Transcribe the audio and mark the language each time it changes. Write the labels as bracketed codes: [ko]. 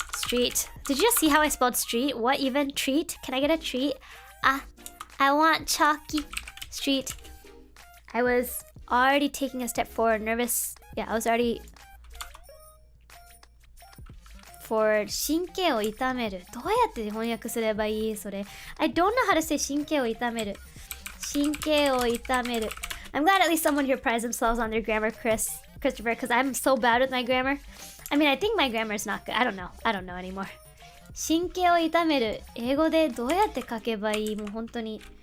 [en] Did you just see how I spelled street? What even? Treat? Can I get a treat? I want chalky. Street. I was already taking a step forward, nervous. Yeah, I was already forward. [ja] 神経を痛める。どうやって翻訳すればいいそれ。 [en] I don't know how to say [ja] 神経を痛める。神経を痛める。 [en] I'm glad at least someone here prides themselves on their grammar, Christopher, because I'm so bad with my grammar. I mean, I think my grammar is not good. I don't know anymore. [ja] 神経を痛める。英語でどうやって書けばいいもう本当に。